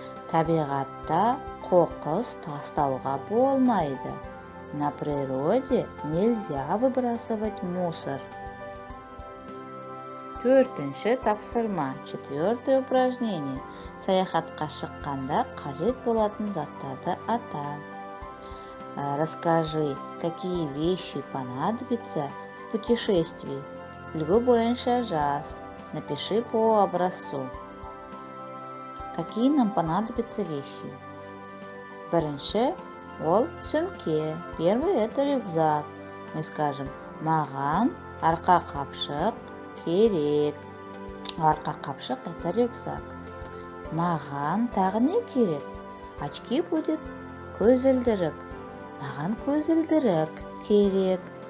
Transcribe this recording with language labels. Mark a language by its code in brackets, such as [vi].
[kk] Табиғатта қоқыс тастауға болмайды. [ru] На природе нельзя выбрасывать мусор. [kk] Төртінші тапсырма. [ru] Четвертое упражнение. [kk] Саяхатқа шыққанда қажет болатын заттарды ата. [ru] Расскажи, какие вещи понадобятся в путешествии. [kk] Үлгі бойынша жаз. [ru] Напиши по образцу. Какие нам понадобятся вещи? [kk] Бірінші, ол сөмке. [ru] Первый это рюкзак. Мы скажем, [kk] маған арқа қапшық керек. Арқа қапшық [ru] это рюкзак. [kk] Маған тағы не керек? [ru] Очки будет [kk] көзілдірік. Маған көзілдірік керек.